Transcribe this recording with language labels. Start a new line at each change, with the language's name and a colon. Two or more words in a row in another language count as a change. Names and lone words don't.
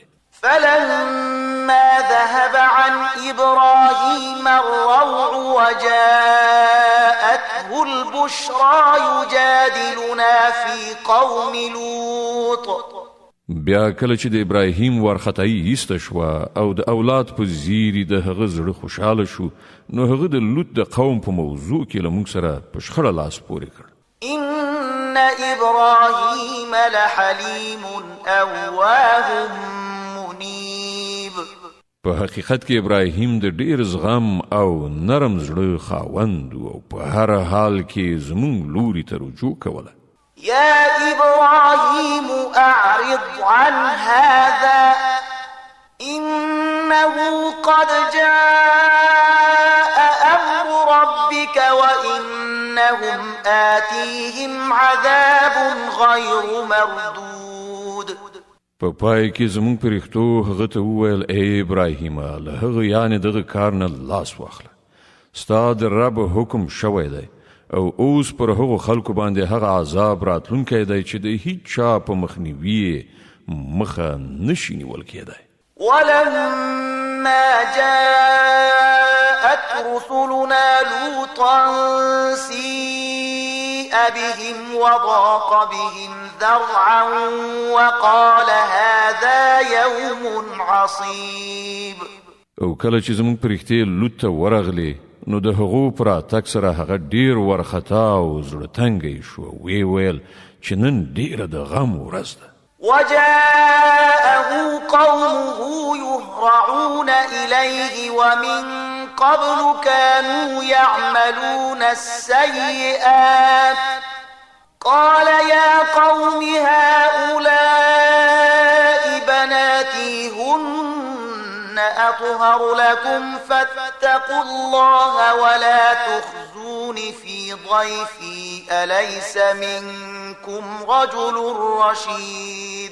Arabic: فلما ذهب عن إبراهيم الروع وجاءته البشرى يجادلنا في قوم لوط.
Pashto: بیا کله چې د ابراهیم وارخطایي ایسته شوه او د اولاد په زیري د هغه زړه خوشحاله شو نو هغه د لوط د قوم په موضوع کې له موږ سره په شخړه لاس پورې کړ.
Arabic: إن إبراهيم لحليم أواه منيب.
Pashto: په حقیقت کې ابراهیم د ډېر زغم او نرم زړه خاوند او په هر حال کې زموږ لوري ته رجوع کوله.
Arabic: يا إبراهيم أعرض عن هذا إنه قد جاء أمر ربك وإنهم آتيهم عذاب غير مردود.
Pashto: په پای کې زموږ پرښتو هغه ته وویل ای ابراهیم له هغه یعنې دغه کار نه لاس واخله ستا د رب حکم شوی دی او اوس پر هغو خلکو باندې هغه عذاب راتلونکی دی چې د هیڅ چا په مخنیوي مخه نشي نیول کېدی.
Arabic: ولما جاءت رسلنا لوطا سيء بهم وضاق بهم ذرعا وقال هذا يوم عصيب.
Pashto: او کله چې زموږ پرښتې لوط ته ورغلې نو د هغو پر راتګ سره هغه ډیر ورخطا او زړه تنګی شو. وی ویل چې نن ډیره د غم ورځ ده.
Arabic: وجاءه قومه يهرعون إليه ومن قبل كانوا يعملون السيئات قال يا قوم هؤلاء بناتي هن أطهر لكم فاتقوا الله ولا تخزون في ضيفي أليس منكم رجل رشيد.